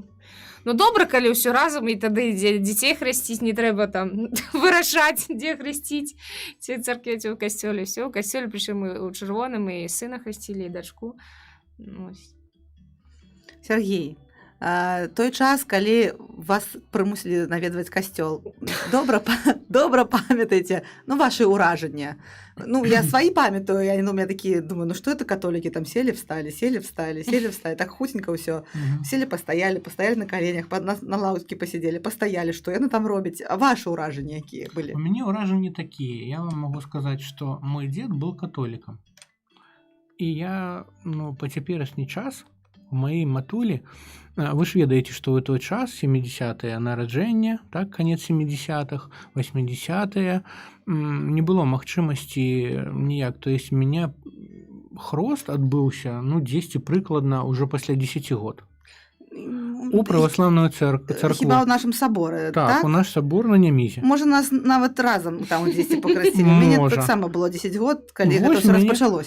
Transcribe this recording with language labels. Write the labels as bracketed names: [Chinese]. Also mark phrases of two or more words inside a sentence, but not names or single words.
[Belarusian] Ну, добра, калі ўсё разам, і тады дзяцей хрысціць, не трэба там вырашаць, дзе хрысціць, ці ў царкве, ці ў касцёле. Ўсё, у касцёле, прычым мы ў чырвоным, і сына хрысцілі, і дачку. Сергей, той час, калі вас прымусілі наведваць касцёл, добра памятаеце, ну, ваши ўражанні. Ну, [Russian] я свои памятаю, я у меня такие, думаю, ну, что это католики, там сели, встали, так хутенько все. Сели, постояли на коленях, на лаўкі посидели, постояли, что [Belarusian] яны там робіць. А ваши ўражанні якія былі? У мяне ўражанні такія. Я вам могу сказаць, што мой дзед был католікам. І я, ну, па цяперашні час у маёй матулі, вы ж ведаеце, што ў той час 70-е нараджэнне, так, канец 70-х, 80-е, не было магчымасці ніяк. [Russian] То есть меня [Belarusian] хрост адбыўся, ну, 10 прыкладна ўжо пасля 10 год. У праваслаўную царкву. Хіба ў нашым саборы, так? Так, у наш сабор на Нямізе. Можа, нас нават разам там 10 пакрасцілі. Мяне таксама было 10 год, калі гэта ўсё распачалося.